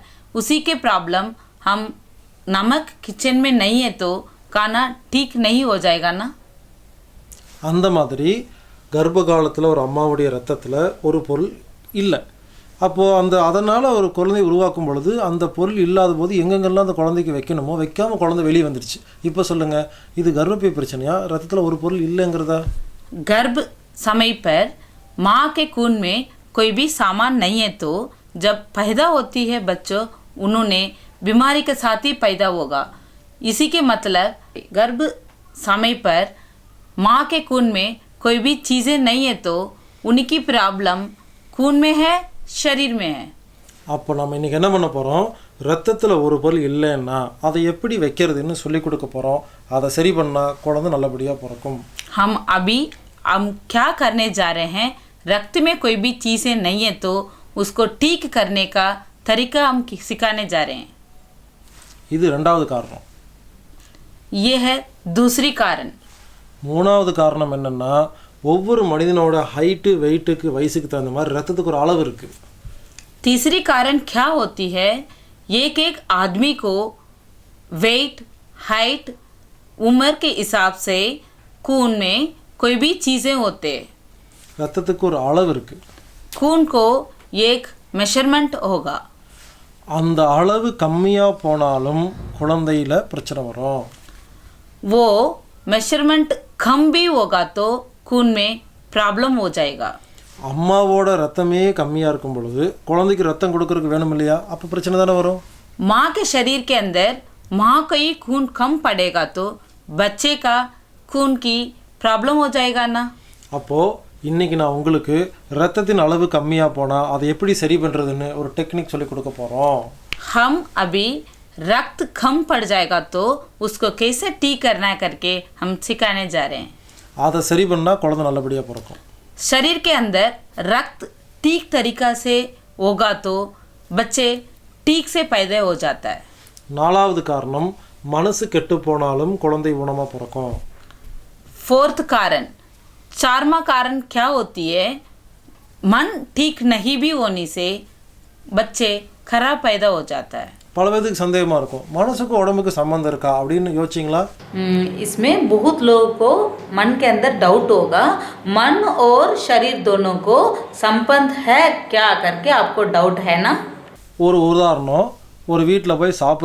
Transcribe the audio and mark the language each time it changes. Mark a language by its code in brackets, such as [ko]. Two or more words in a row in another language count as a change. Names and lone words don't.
[hi] उसी के प्रॉब्लम हम नमक किचन में नहीं है तो खाना ठीक नहीं हो जाएगा ना. [ta] அந்த மாதிரி கர்ப்ப காலத்தில் ஒரு அம்மாவுடைய ரத்தத்தில் ஒரு பொருள் இல்லை. அப்போது அதனால் ஒரு குழந்தை உருவாக்கும் பொழுது அந்த பொருள் இல்லாத போது எங்கெங்கெல்லாம் அந்த குழந்தைக்கு வைக்கணுமோ வைக்காமல் குழந்தை வெளியே வந்துடுச்சு. இப்போ சொல்லுங்கள், இது கர்ப்பப்பை பிரச்சனையா ரத்தத்தில் ஒரு பொருள் இல்லைங்கிறதா? [hi] गर्भ समय पर माँ के खून में कोई भी सामान नहीं है तो जब पैदा होती है बच्चों उन्होंने बीमारी के साथ ही पैदा होगा. इसी के मतलब गर्भ समय पर माँ के खून में कोई भी चीज़ें नहीं है तो उनकी प्रॉब्लम खून में है, शरीर में है. [ta] அப்போ நம்ம இன்றைக்கி என்ன பண்ண போகிறோம், ரத்தத்தில் ஒரு பொருள் இல்லைன்னா அதை எப்படி வைக்கிறதுன்னு சொல்லி கொடுக்க போகிறோம். அதை சரி பண்ணால் குழந்தை நல்லபடியாக பிறக்கும். [hi] हम क्या करने जा रहे हैं, रक्त में कोई भी चीज़ें नहीं है तो उसको ठीक करने का तरीका हम सिखाने जा रहे हैं. [ta] இது ரெண்டாவது காரணம். [hi] ये है दूसरी कारण. [ta] மூணாவது காரணம் என்னென்னா, ஒவ்வொரு மனிதனோட [en] height weight [ta] வயசுக்கு தகுந்த மாதிரி ரத்தத்துக்கு ஒரு அளவு இருக்குது. [hi] तीसरी कारण क्या होती है, एक आदमी को [en] weight, height, [hi] उम्र के हिसाब से खून में कोई भी चीज़ें होते हैं. [ta] ரத்தத்துக்கு ஒரு அளவு இருக்குது. [hi] खून को एक मेजरमेंट होगा. [ta] அந்த அளவு கம்மியாக போனாலும் குழந்தையில் பிரச்சனை வரும். [hi] वो मेजरमेंट कम भी होगा तो खून में प्रॉब्लम हो जाएगा. [ta] அம்மாவோட ரத்தமே கம்மியாக இருக்கும் பொழுது குழந்தைக்கு ரத்தம் கொடுக்கறதுக்கு வேணும் இல்லையா? அப்போ பிரச்சனை தானே வரும். [hi] माँ के शरीर के अंदर माँ का ही खून कम पड़ेगा तो बच्चे का खून की प्रॉब्लम हो जाएगा ना. [ta] அப்போது இன்றைக்கி நான் உங்களுக்கு ரத்தத்தின் அளவு கம்மியாக போனால் அதை எப்படி சரி பண்ணுறதுன்னு ஒரு டெக்னிக் சொல்லி கொடுக்க போகிறோம். [hi] हम अभी रक्त कम पड़ जाएगा तो उसको कैसे ठीक करना है करके हम सिखाने जा रहे हैं. [ta] அதை சரி பண்ணால் குழந்தை நல்லபடியாக பிறக்கும். [hi] शरीर के अंदर रक्त ठीक तरीका से होगा तो बच्चे ठीक से पैदा हो जाता है. [ta] நாலாவது காரணம், மனசு கெட்டு போனாலும் குழந்தை ஊனமாக பிறக்கும். [hi] फोर्थ कारण, चारमा कारण क्या होती है, मन ठीक नहीं भी होने से बच्चे खराब पैदा हो जाता है. [ta] பல பேருக்கு சந்தேகமாக இருக்கும், மனசுக்கும் உடம்புக்கு சம்மந்தம் இருக்கா அப்படின்னு யோசிச்சிங்களா? [hi] इसमें बहुत लोगों को मन के अंदर डाउट होगा, मन और शरीर दोनों को संबंध है क्या करके आपको डाउट है ना. [ta] ஒரு உதாரணம், ஒரு வீட்டில் போய்